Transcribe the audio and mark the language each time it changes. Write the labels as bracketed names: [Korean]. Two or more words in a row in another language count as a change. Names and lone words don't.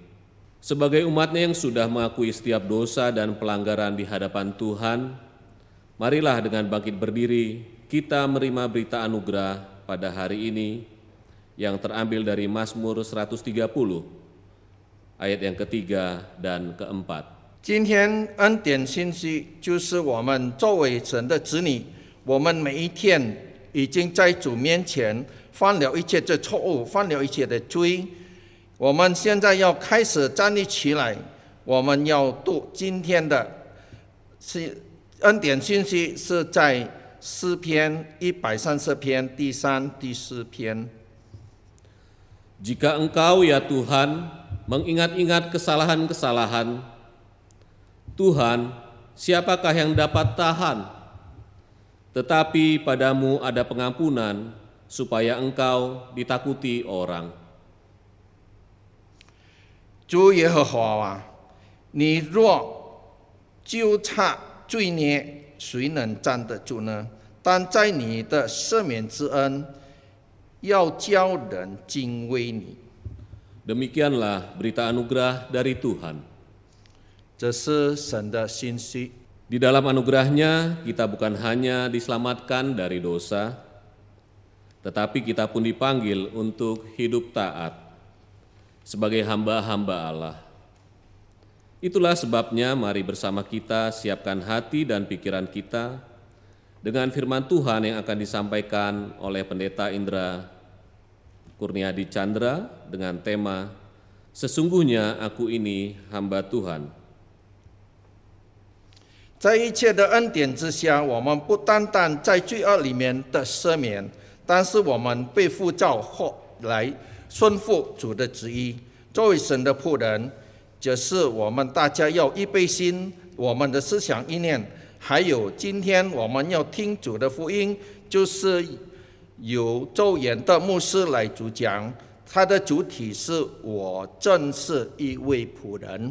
[Indonesian] Sebagai umat-Nya yang sudah mengakui setiap dosa dan pelanggaran di hadapan Tuhan, marilah dengan bangkit berdiri kita menerima berita anugerah pada hari ini yang terambil dari Mazmur 130, ayat yang ketiga dan keempat. [Chinese] 今天恩典信息就是我们作为神的子女，我们每一天已经在主面前犯了一切的错误，犯了一切的罪。我们现在要开始站立起来，我们要读今天的恩典信息，是在诗篇130篇第3、第4篇。 [Indonesian] Jika Engkau ya Tuhan mengingat-ingat kesalahan-kesalahan, Tuhan, siapakah yang dapat tahan? Tetapi padamu ada pengampunan, supaya Engkau ditakuti orang. [Chinese] 主耶和华啊，你若纠察罪孽，谁能站得住呢？但在你的赦免之恩，要叫人敬畏你。 [Indonesian] Demikianlah berita anugerah dari Tuhan. [Chinese] 这是神的信息。 [Indonesian] Di dalam anugerahnya kita bukan hanya diselamatkan dari dosa, tetapi kita pun dipanggil untuk hidup taat sebagai hamba-hamba Allah. Itulah sebabnya mari bersama kita siapkan hati dan pikiran kita dengan firman Tuhan yang akan disampaikan oleh Pendeta Indra Kurniadi Chandra dengan tema Sesungguhnya Aku Ini Hamba Tuhan. [Chinese] 在一切的恩典之下，我们不单单在罪恶里面的赦免，但是我们被呼召后来顺服主的旨意。作为神的仆人，就是我们大家要预备心，我们的思想意念，还有今天我们要听主的福音，就是由周延的牧师来主讲，他的主题是我正是一位仆人。